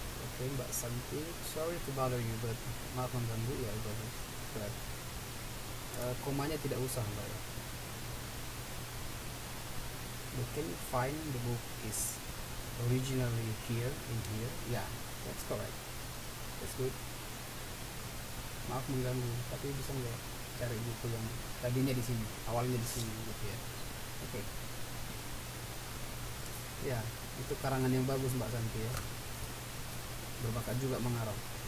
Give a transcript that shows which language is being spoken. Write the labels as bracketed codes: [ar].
[id] Oke, Mbak Santi, [en] sorry to bother you, but [id] maaf mengganggu ya, bagus. Komanya tidak usah, Mbak ya. [en] You can find the book is originally here in here. Yeah, that's correct. That's good. [id] Maaf mengganggu, tapi bisa nggak cari buku yang tadinya di sini, awalnya di sini gitu ya. Oke. Ya, itu karangan yang bagus Mbak Santi ya. Berbakat juga mengarang.